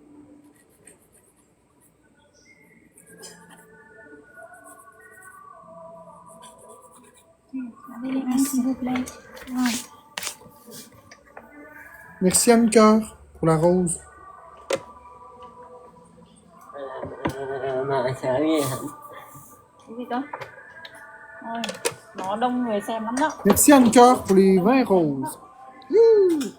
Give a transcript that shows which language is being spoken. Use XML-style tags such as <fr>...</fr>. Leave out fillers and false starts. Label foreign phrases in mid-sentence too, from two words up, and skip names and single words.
<fr>Merci, s'il vous plaît. Ouais. Merci, Anne-Cœur, pour la rose.</fr> <vi>Mà sợ gì hả? Cái gì cơ? Ôi, nó đông người xem lắm đó.</vi> <fr>Merci, Anne-Cœur, pour les vins roses. Youhou!</fr>